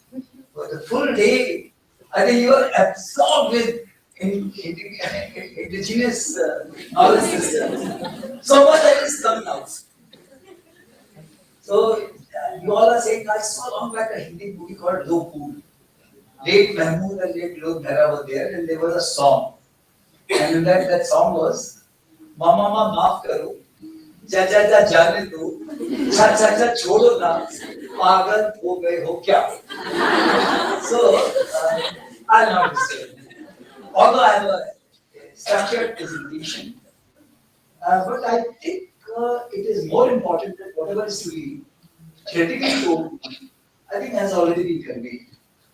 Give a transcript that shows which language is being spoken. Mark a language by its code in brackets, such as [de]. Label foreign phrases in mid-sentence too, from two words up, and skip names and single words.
[en] For the full day, I think you are absorbed with indigenous knowledge system. So much that is coming out. So you all are saying, I saw long back a Hindi movie called Do Pool. Late Mahmood and late Lok Mehra were there, and there was a song. And in that song was, [hi] मामा मा माफ़ करो, जा जा जा जाने दो, छा छा छा छोड़ो ना, पागल हो गए हो क्या. [en] So I'll not say. Although I have a structured presentation, but I think it is more important that whatever is to be theoretically told, I think has already been conveyed.